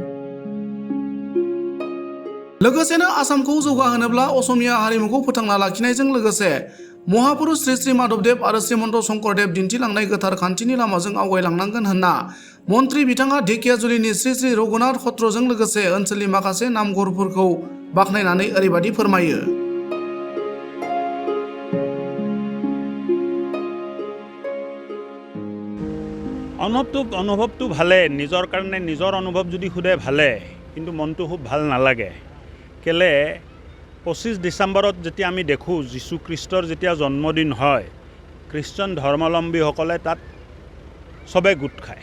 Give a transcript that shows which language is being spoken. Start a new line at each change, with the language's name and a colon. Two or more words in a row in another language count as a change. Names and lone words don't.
Bodo: लोगोसेनो आसामखौ जौगाहोनोब्ला असमिया हारिमुखौ फोथांना लाखिनायजों लोगोसे महापुरुष श्री श्री माधबदेव आरो श्रीमन्त शंकरदेव दिन्थिलांनाय गोथार खान्थिनि लामाजों आवगायलांनांगोन होनना मन्त्रि बिथाङा ढेकियाजुलिनि श्री श्री रघुनाथ सत्रजों लोगोसे ओनसोलनि माखासे नामघरफोरखौ बाख्नायनानै ओरैबादि फोरमायो।
Assamese: অনুভৱটো ভালে, নিজৰ কাৰণে নিজৰ অনুভৱ যদি সোধে ভালে, কিন্তু মনটো খুব ভাল নালাগে। কেলে 25 ডিচেম্বৰত যেতিয়া আমি দেখোঁ যীশু খ্ৰীষ্টৰ যেতিয়া জন্মদিন হয়, খ্ৰীষ্টান ধৰ্মাৱলম্বীসকলে তাত চবে গোট খায়।